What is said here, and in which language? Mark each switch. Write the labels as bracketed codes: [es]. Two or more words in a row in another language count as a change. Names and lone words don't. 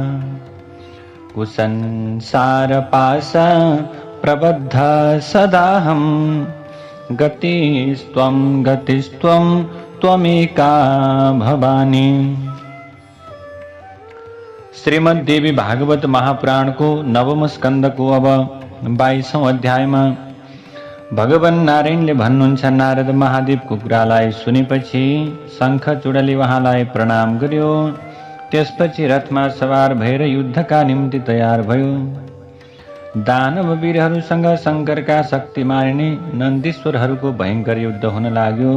[sa] कुसंसारपाश प्रबद्ध सदाहं गतिस्त्वं त्वमेका भवानी। [ne] श्रीमद् देवी भागवत महापुराण को नवम स्कंद को अब 22औं अध्यायमा भगवान नारायणले भन्नुहुन्छ, नारद महादेवको कुरालाई सुनेपछि शङ्खचूडले उहाँलाई प्रणाम गर्यो। त्यसपछि रथमा सवार भएर युद्धका निम्ति तयार भयो। दानव वीरहरूसँग शङ्करका शक्ति मारिने नन्दीश्वरहरूको भयंकर युद्ध हुन लाग्यो।